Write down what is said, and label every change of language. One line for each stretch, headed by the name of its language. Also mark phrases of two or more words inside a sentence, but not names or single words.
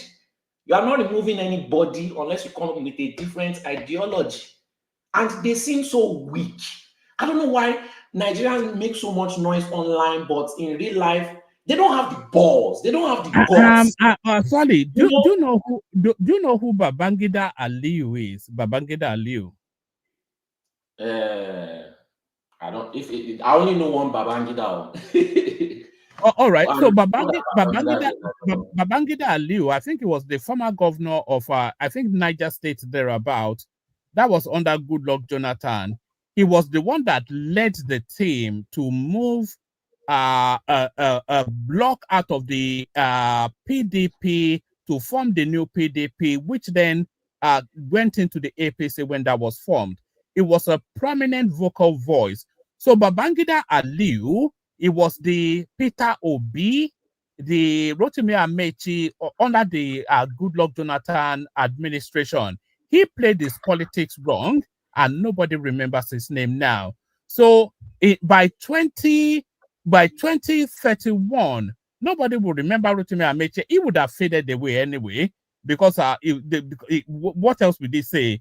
English: You are not removing anybody unless you come up with a different ideology. And they seem so weak. I don't know why Nigerians make so much noise online, but in real life, they don't have the balls. They don't have the guts. Sorry, do you know who Babangida Aliyu is? Babangida Aliyu. I only know one Babangida. All right. So Babangida Aliyu, I think he was the former governor of I think Niger State thereabout. That was under Goodluck Jonathan. He was the one that led the team to move a block out of the PDP to form the new PDP, which then went into the APC when that was formed. It was a prominent vocal voice. So Babangida Aliyu, it was the Peter Obi, the Rotimi Amaechi under the Goodluck Jonathan administration. He played his politics wrong, and nobody remembers his name now. So by 2031, nobody will remember Rotimi Amaechi. He would have faded away anyway, because what else would he say?